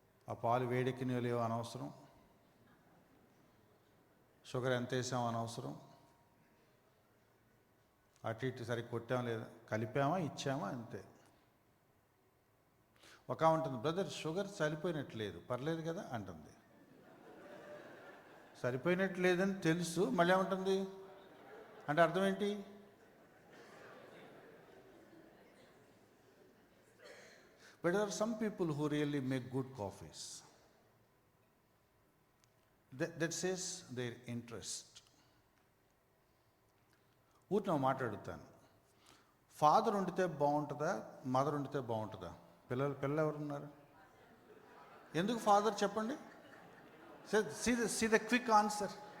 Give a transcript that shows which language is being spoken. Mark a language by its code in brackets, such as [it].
[te] ఆ పాలు వేడెక్కినవి లేవు అనవసరం, షుగర్ ఎంత వేసామో అనవసరం, అటు ఇటు సరిగ్గా కొట్టామా లేదా, కలిపామా ఇచ్చామా అంతే. ఒక ఉంటుంది, బ్రదర్ షుగర్ సరిపోయినట్లేదు, పర్లేదు కదా అంటుంది. సరిపోయినట్లేదని తెలుసు, మళ్ళీ ఏమంటుంది అంటే అర్థం ఏంటి? [en] But there are some people who really make good coffees. That says their interest. [te] ఊరిని మాట్లాడుతాను, ఫాదర్ వండితే బాగుంటుందా, మదర్ వండితే బాగుంటుందా? పిల్లలు ఎవరున్నారు? ఎందుకు ఫాదర్ చెప్పండి? [en] See the quick answer.